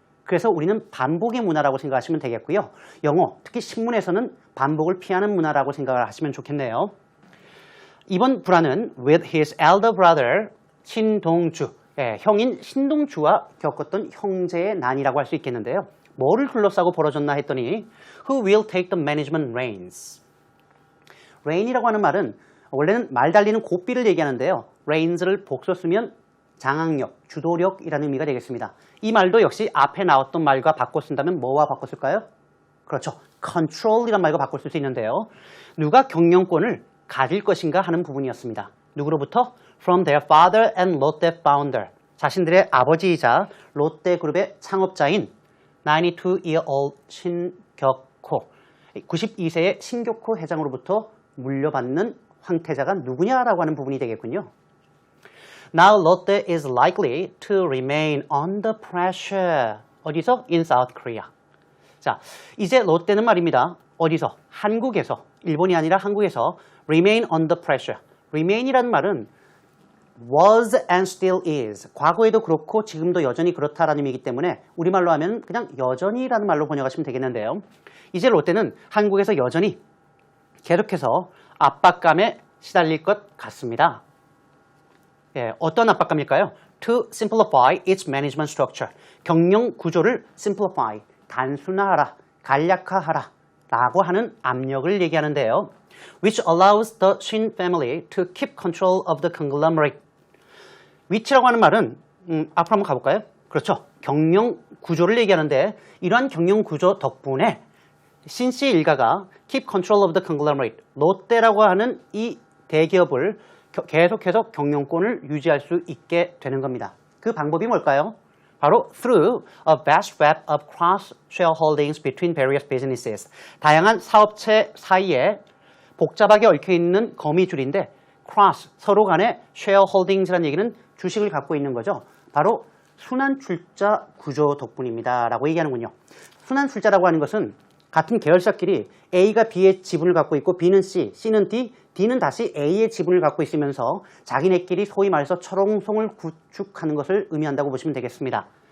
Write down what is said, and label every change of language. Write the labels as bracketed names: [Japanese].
[Korean] 그래서 우리는 반복의 문화라고 생각하시면 되겠고요. 영어, 특히 신문에서는 반복을 피하는 문화라고 생각을 하시면 좋겠네요. 이번 불화는 [English] with his elder brother [Korean] 신동주, 형인 신동주와 겪었던 형제의 난이라고 할 수 있겠는데요. [English] 뭐를 둘러싸고 벌어졌나 했더니 Who will take the management reins? [Korean] reign이라고 하는 말은 원래는 말 달리는 고삐를 얘기하는데요. reins를 복수 쓰면 장악력, 주도력이라는 의미가 되겠습니다. 이 말도 역시 앞에 나왔던 말과 바꿔 쓴다면 뭐와 바꿔 쓸까요? 그렇죠. control이란 말과 바꿀 수 있는데요. 누가 경영권을 가질 것인가 하는 부분이었습니다. 누구로부터? [English] From their father and Lotte founder. [Korean] 자신들의 아버지이자 롯데그룹의 창업자인 92-year-old 신격호, 92세의 신격호 회장으로부터 물려받는 황태자가 누구냐라고 하는 부분이 되겠군요. [English] Now Lotte is likely to remain under pressure. [Korean] 어디서? [English] In South Korea. [Korean] 자, 이제 롯데는 말입니다. 어디서? 한국에서, 일본이 아니라 한국에서 [English] remain under pressure. [Korean] remain이라는 말은 [English] was and still is. [Korean] 과거에도 그렇고 지금도 여전히 그렇다라는 의미이기 때문에 우리말로 하면 그냥 여전히라는 말로 번역하시면 되겠는데요. 이제 롯데는 한국에서 여전히 계속해서 압박감에 시달릴 것 같습니다. 예, 어떤 압박감일까요? [English] To simplify its management structure. [Korean] 경영 구조를 simplify, 단순화하라, 간략화하라 라고 하는 압력을 얘기하는데요. [English] Which allows the Shin family to keep control of the conglomerate. [Korean] which라고 하는 말은 앞으로 한번 가볼까요? 그렇죠. 경영 구조를 얘기하는데 이러한 경영 구조 덕분에 신씨 일가가 [English] keep control of the conglomerate, [Korean] 롯데라고 하는 이 대기업을 계속해서 경영권을 유지할 수 있게 되는 겁니다. 그 방법이 뭘까요? 바로 [English] through a vast web of cross-shareholdings between various businesses. [Korean] 다양한 사업체 사이에 복잡하게 얽혀있는 거미줄인데 cross, 서로 간의 shareholdings라는 얘기는 주식을 갖고 있는 거죠. 바로 순환출자 구조 덕분입니다. 라고 얘기하는군요. 순환출자라고 하는 것은 같은 계열사끼리 A가 B의 지분을 갖고 있고 B는 C, C는 D, D는 다시 A의 지분을 갖고 있으면서 자기네끼리 소위 말해서 철옹성을 구축하는 것을 의미한다고 보시면 되겠습니다.